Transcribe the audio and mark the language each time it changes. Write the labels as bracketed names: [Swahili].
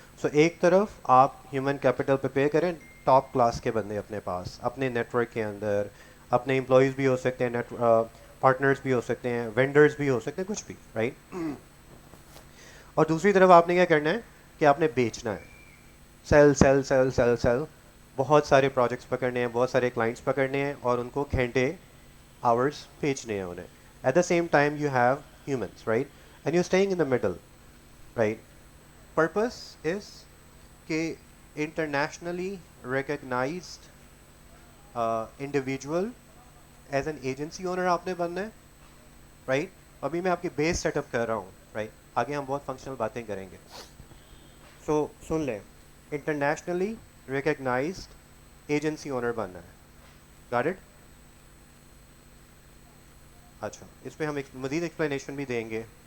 [Urdu] سو ایک طرف آپ ہیومن کیپٹل پریپیئر کریں, ٹاپ کلاس کے بندے اپنے پاس, اپنے نیٹ ورک کے اندر, اپنے امپلائیز بھی ہو سکتے ہیں, پارٹنرز بھی ہو سکتے ہیں, وینڈرز بھی ہو سکتے ہیں, کچھ بھی, رائٹ. اور دوسری طرف آپ نے کیا کرنا ہے کہ آپ نے بیچنا ہے, cell cell cell cell cell, بہت سارے پروجیکٹس پکڑنے ہیں, بہت سارے کلائنٹس پکڑنے ہیں اور ان کو گھنٹے, آورس بیچنے ہیں انہیں. [English] At the same time you have humans, right? And you're staying in the middle, right? Purpose is کہ internationally recognized individual as an agency owner [Urdu] آپ نے بننا ہے, [English] right? [Urdu] ابھی میں آپ کی بیس سیٹ اپ کر رہا ہوں, right? آگے ہم بہت فنکشنل باتیں کریں گے. سو سن لیں, انٹرنیشنلی ریکگنائزڈ ایجنسی اونر بننا ہے. Got it? اچھا, اس پہ ہم ایک مزید ایکسپلینیشن بھی دیں گے.